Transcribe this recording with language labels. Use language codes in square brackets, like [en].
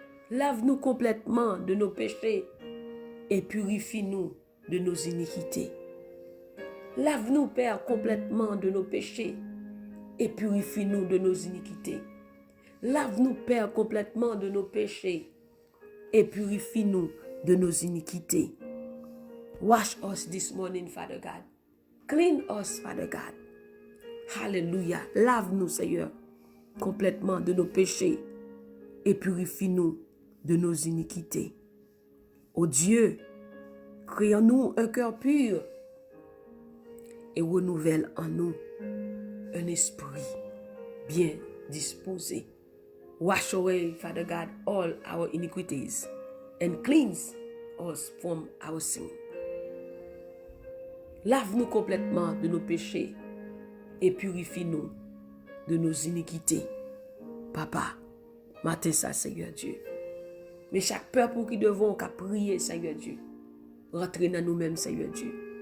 [fr] Lave-nous complètement de nos péchés et purifie-nous de nos iniquités. Lave-nous, Père, complètement de nos péchés et purifie-nous de nos iniquités. Lave-nous, Père, complètement de nos péchés et purifie-nous de nos iniquités. [en] Wash us this morning, Father God. Clean us, Father God. Hallelujah. [fr] Lave-nous, Seigneur, complètement de nos péchés et purifie-nous de nos iniquités. Ô Dieu, crée en nous un cœur pur et renouvelle en nous un esprit bien disposé. [en] Wash away, Father God, all our iniquities and cleanse us from our sin. [fr] Lave-nous complètement de nos péchés et purifie-nous de nos iniquités. Papa, matin ça, Seigneur Dieu. Mais chaque peuple qui devons qu'à prier, Seigneur Dieu, rentrer dans nous-mêmes, Seigneur Dieu.